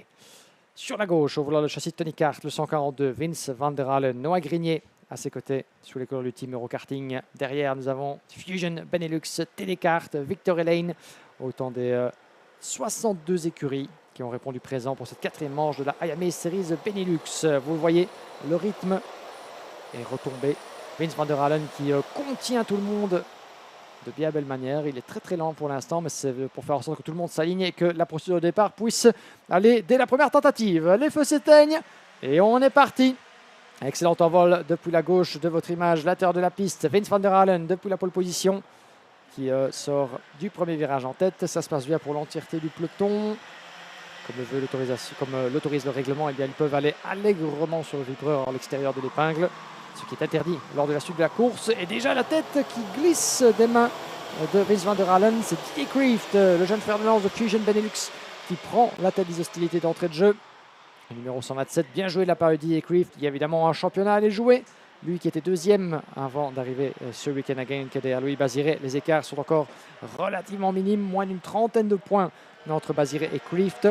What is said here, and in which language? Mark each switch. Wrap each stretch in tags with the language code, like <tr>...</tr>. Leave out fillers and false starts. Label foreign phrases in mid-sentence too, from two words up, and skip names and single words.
<fr>Sur la gauche, au volant le châssis de Tony Kart, le 142, Vince van der Halen, Noah Grignier à ses côtés, sous les couleurs du team Eurokarting. Derrière, nous avons Fusion, Benelux, Télékart, Victor Lane, autant des 62 écuries qui ont répondu présent pour cette 4e manche de la Iame Series Benelux. Vous voyez, le rythme est retombé. Vince van der Halen qui contient tout le monde de bien belle manière. Il est très très lent pour l'instant, mais c'est pour faire en sorte que tout le monde s'aligne et que la procédure de départ puisse aller dès la première tentative. Les feux s'éteignent et on est parti. Excellent envol depuis la gauche de votre image, l'intérieur de la piste. Vince van der Halen depuis la pole position qui sort du premier virage en tête. Ça se passe bien pour l'entièreté du peloton. Comme l'autorise le règlement, eh bien, ils peuvent aller allègrement sur le vibreur à l'extérieur de l'épingle, ce qui est interdit lors de la suite de la course. Et déjà la tête qui glisse des mains de Vince van der Halen. C'est Didier Kreeft, le jeune frère de lance de Fusion Benelux, qui prend la tête des hostilités d'entrée de jeu. Le numéro 127, bien joué de la part de Didier Kreeft. Il y a évidemment un championnat à aller jouer. Lui qui était 2e avant d'arriver ce week-end à Genk derrière Louis Baziré. Les écarts sont encore relativement minimes, moins d'une trentaine de points entre Baziré et Kreeft.</fr>